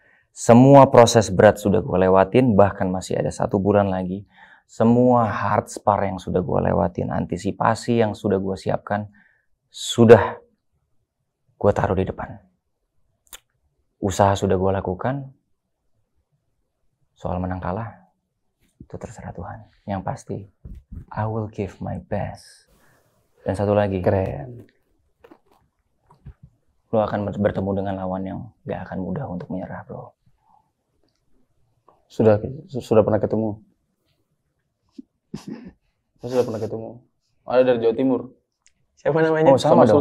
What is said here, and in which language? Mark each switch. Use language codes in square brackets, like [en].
[id] Semua proses berat sudah gue lewatin. Bahkan masih ada 1 bulan lagi. Semua hard spar yang sudah gue lewatin. Antisipasi yang sudah gue siapkan. Sudah gue taruh di depan. Usaha sudah gue lakukan. Soal menang kalah, itu terserah Tuhan. Yang pasti, [en] I will give my best. [id] Dan satu lagi, Keren. lo akan bertemu dengan lawan yang gak akan mudah untuk menyerah, bro. Sudah pernah ketemu. Saya sudah pernah ketemu. Ada dari Jawa Timur. Siapa namanya? Oh, sama dong.